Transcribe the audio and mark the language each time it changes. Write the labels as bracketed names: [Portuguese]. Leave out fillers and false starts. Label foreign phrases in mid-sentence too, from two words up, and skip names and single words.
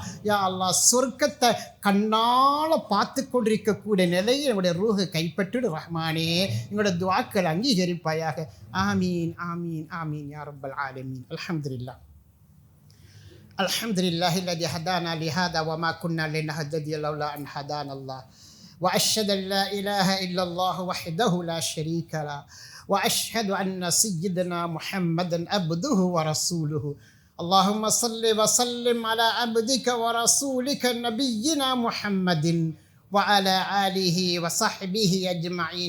[Tamil] யா அல்லாஹ் சொர்க்கத்தை கண்ணால் பார்த்து கொண்டிருக்கக்கூடிய நிலையில் எங்களுடைய ரூஹை கைப்பற்றிடு ரஹ்மானே. எங்களுடைய துஆக்கள் அங்கீகரிப்பாயாக. [Arabic] آمين آمين آمين يا رب العالمين. الحمد لله الحمد لله الذي هدانا لهذا وما كنا لنهتدي لولا أن هدانا الله. وأشهد أن لا إله إلا الله وحده لا شريك له وأشهد أن سيدنا محمدا عبده ورسوله. اللهم صل وسلم على عبدك ورسولك نبينا محمد وعلى آله وصحبه أجمعين.